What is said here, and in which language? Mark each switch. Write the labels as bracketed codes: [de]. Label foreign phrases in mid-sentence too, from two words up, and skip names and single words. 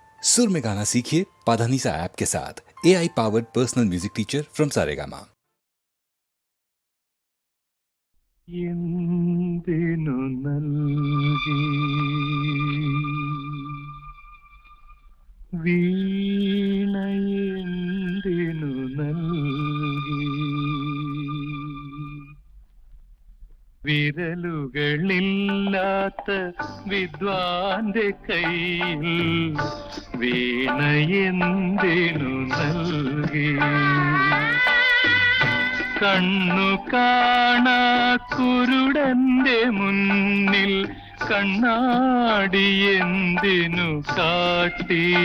[hi] सुर में गाना सीखिए पाधानीसा ऐप के साथ। [en] AI powered personal music teacher from [hi] सारेगामा। [ml] എന്തിനു നൽകി വീണയെന്തിനു നൽകി വിരലുകളില്ലാത്ത വിദ്വാന്റെ കയ്യിൽ വീണയെന്തിനു നൽകി കണ്ണു കാണാ കുരുടന്റെ മുന്നിൽ കണ്ണാടി എന്തിനു കാട്ടി